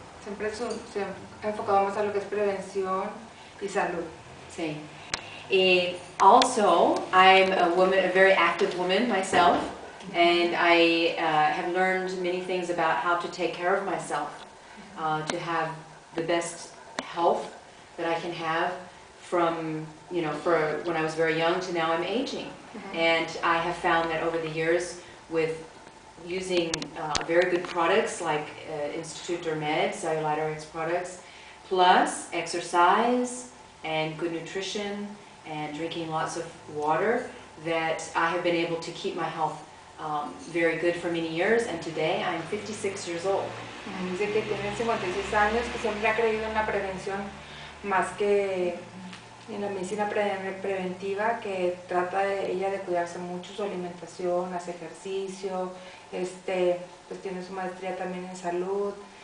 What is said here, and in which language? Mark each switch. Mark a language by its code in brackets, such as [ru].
[es] Siempre se ha enfocado más a lo que es prevención y salud. Sí. [en] Also, I'm a woman, a very active woman myself, and I have learned many things about how to take care of myself, to have the best health that I can have from, for when I was very young to now I'm aging. And I have found that over the years with using very good products like Institut Dermed, Cellulite products, plus exercise and good nutrition and drinking lots of water, that I have been able to keep my health very good for many years, and today I'm 56 years old. [es] Dice que tiene 56 años, que siempre ha creído en la prevención más que en la medicina preventiva, que trata ella de cuidarse mucho su alimentación, hace ejercicio, pues tiene su maestría también en salud.